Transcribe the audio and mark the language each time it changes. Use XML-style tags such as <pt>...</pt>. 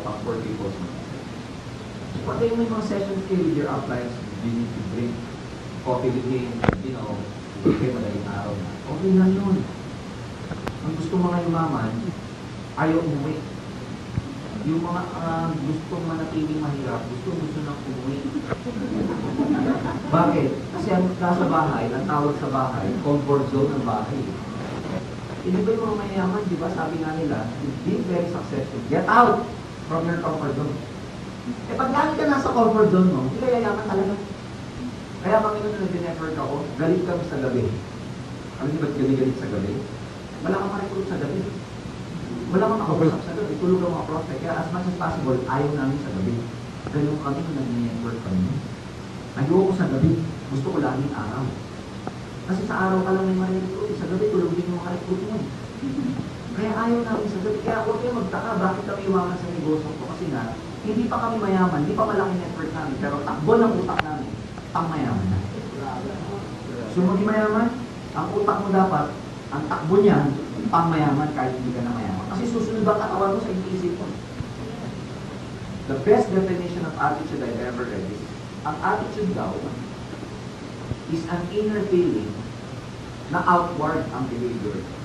<en>Pang poor people's mindset? So pag kayo may mga sessions kayo with your uplines, you need to drink coffee with him, you know, okay,</en> <tl>madaling araw na. Okay lang yun. Ang gusto mga yumaman, ayaw umuwi. Yung mga gusto manatiling mahirap, gusto nang umuwi. Bakit? Kasi ang nasa bahay, ang tawag sa bahay, comfort zone ng bahay. Hindi ba yung mga mayayaman, di ba, sabi nga nila,</tl> <en>being very successful, get out from your comfort zone.</en> <tl>Eh pag lagi ka nasa comfort zone mo, hindi ka yayaman talaga. Kaya kami nung nag-network ako, galit kami sa gabi. Alam niyo ba't galit sa gabi? Wala kang makikulog sa gabi. Wala kang makausap sa gabi. Tulog ang mga prospect. Kaya as much as possible, ayaw namin sa gabi. Ganun kami nung nag-network kami. Ayoko sa gabi. Gusto ko laging araw. Kasi sa araw ka lang may marinig. Sa gabi, tulog din yung makikulog mo. Kaya ayaw namin sa gabi. Kaya huwag kayo magtaka. Bakit kami iwanan sa negosyo ko? Kasi nga, hindi pa kami mayaman. Hindi pa malaki network namin. Pero takbo ng utak namin. Pang-mayaman na. So maging mayaman, ang utak mo dapat, ang takbo niya, pang-mayaman kahit hindi ka na mayaman. Kasi susunod ang katawan mo sa iniisip mo.</tl> <en>The best definition of attitude I've ever read is,</en> <tl>ang attitude daw</tl> <en>is an inner feeling na outward ang behavior.</en>